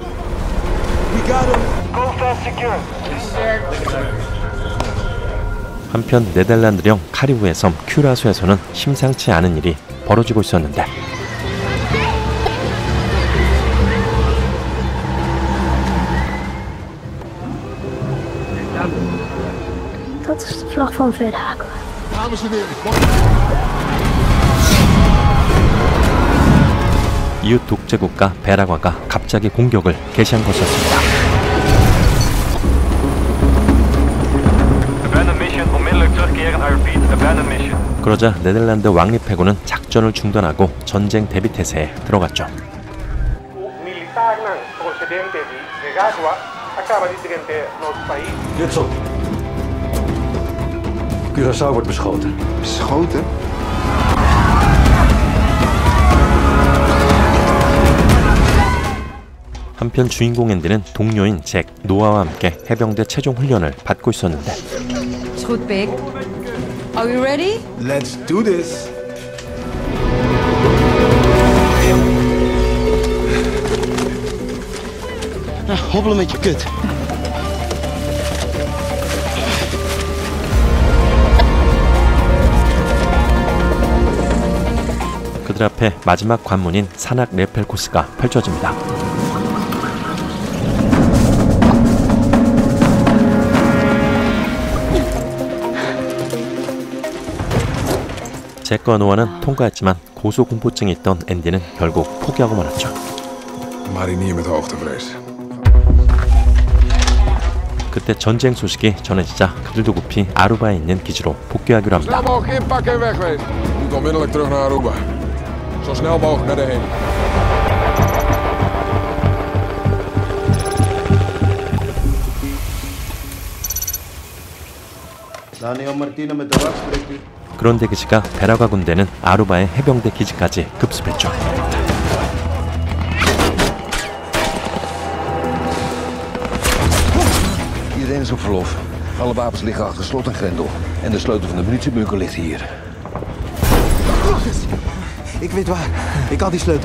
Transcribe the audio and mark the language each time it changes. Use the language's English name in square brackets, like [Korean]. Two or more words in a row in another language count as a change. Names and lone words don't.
[Korean] 한편 네덜란드령 카리브해 섬 큐라소에서는 심상치 않은 일이 벌어지고 있었는데 [Dutch] Dat is de vlag van Verhaken. [Korean] 이웃 독재국가 베라과가 갑자기 공격을 개시한 것이었습니다. 그러자 네덜란드 왕립해군은 작전을 중단하고 전쟁 대비 태세에 들어갔죠. [Dutch] Curaçao wordt beschoten. Beschoten? [Korean] 한편 주인공 앤디는 동료인 잭, 노아와 함께 해병대 최종 훈련을 받고 있었는데 [Dutch] Is goed, Pik. [English] Are you ready? Let's do this. [Dutch] Hobbelen met je kut. [Korean] 그들 앞에 마지막 관문인 산악 레펠 코스가 펼쳐집니다. 잭과 노아는 통과했지만 고소공포증이 있던 앤디는 결국 포기하고 말았죠. [Dutch] Marinier met hoogtevrees. [Korean] 그때 전쟁 소식이 전해지자 그들도 급히 아루바에 있는 기지로 복귀하기로 합니다. [Dutch] Snel mogelijk inpakken en wegwezen. Moet onmiddellijk terug naar Aruba. Zo snel mogelijk naar de heen. Daniel Martino met de wacht spreekt u. [Korean] 그런데 기지가 베라과 군대는 아루바의 해병대 기지까지 급습했죠. [Dutch] Iedereen is op verlof. Alle wapens liggen achter slot en grendel. En de sleutel van de munitiebunker ligt hier. Ik weet waar. Ik had die sleutel.